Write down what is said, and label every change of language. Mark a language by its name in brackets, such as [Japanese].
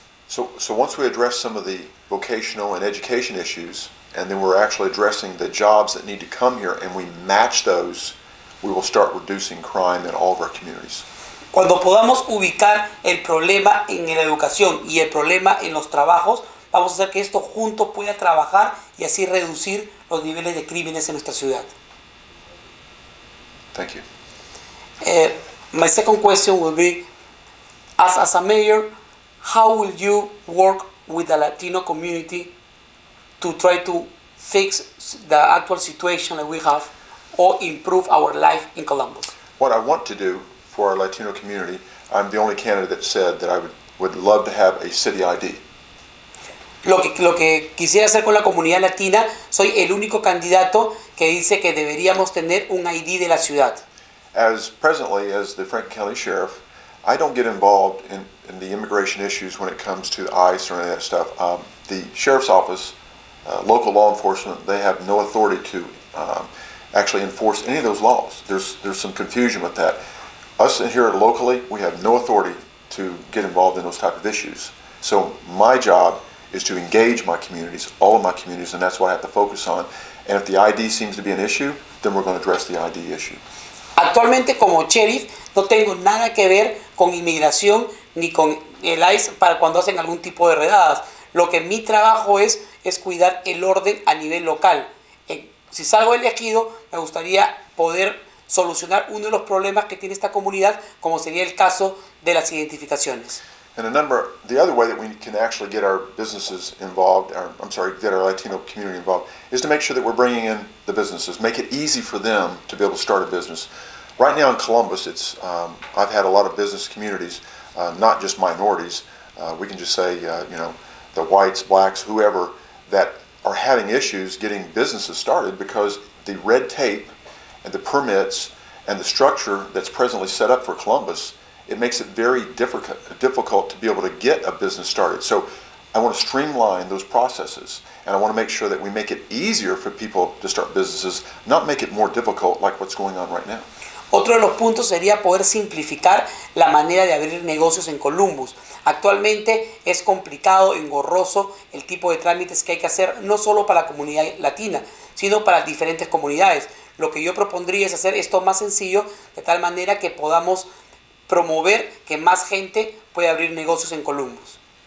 [English] So once we address some of the vocational and education issues, and then we're actually addressing the jobs that need to come here, and we match those, we will start reducing crime in all of our communities. [Spanish] Cuando podamos ubicar el problema en la educación y el problema en los trabajos, vamos a hacer que esto junto pueda trabajar y así reducir los niveles de crímenes en nuestra ciudad. [English] Thank you. My second question will be, as a mayor, how will you work with the Latino community to try to fix the actual situation that we have or improve our life in Columbus? What I want to do for our Latino community, I'm the only candidate that said that I would love to have a city ID. [Spanish] Lo que quisiera hacer con la comunidad latina, soy el único candidato que dice que deberíamos tener un ID de la ciudad. [English] As presently, as the Franklin County Sheriff, I don't get involved in the immigration issues when it comes to ICE or any of that stuff. The Sheriff's Office, local law enforcement, they have no authority to actually enforce any of those laws. There's some confusion with that. Us here locally, we have no authority to get involved in those type of issues. So my job is to engage my communities, all of my communities, and that's what I have to focus on. And if the ID seems to be an issue, then we're going to address the ID issue. [Spanish] Actualmente como sheriff no tengo nada que ver con inmigración ni con el ICE para cuando hacen algún tipo de redadas. Lo que mi trabajo es cuidar el orden a nivel local. Si salgo elegido, me gustaría poder solucionar uno de los problemas que tiene esta comunidad, como sería el caso de las identificaciones. [English] And the other way that we can actually get our businesses involved, get our Latino community involved, is to make sure that we're bringing in the businesses, make it easy for them to be able to start a business. Right now in Columbus, I've had a lot of business communities, not just minorities. We can just say, the whites, blacks, whoever, that are having issues getting businesses started because the red tape and the permits and the structure that's presently set up for Columbus, it makes it very difficult to be able to get a business started. So I want to streamline those processes, and I want to make sure that we make it easier for people to start businesses, not make it more difficult like what's going on right now. [Spanish] Otro de los puntos sería poder simplificar la manera de abrir negocios en Columbus. Actualmente es complicado, engorroso el tipo de trámites que hay que hacer, no solo para la comunidad latina, sino para diferentes comunidades. Lo que yo propondría es hacer esto más sencillo, de tal manera que podamos promover que más gente pueda abrir negocios en Columbus.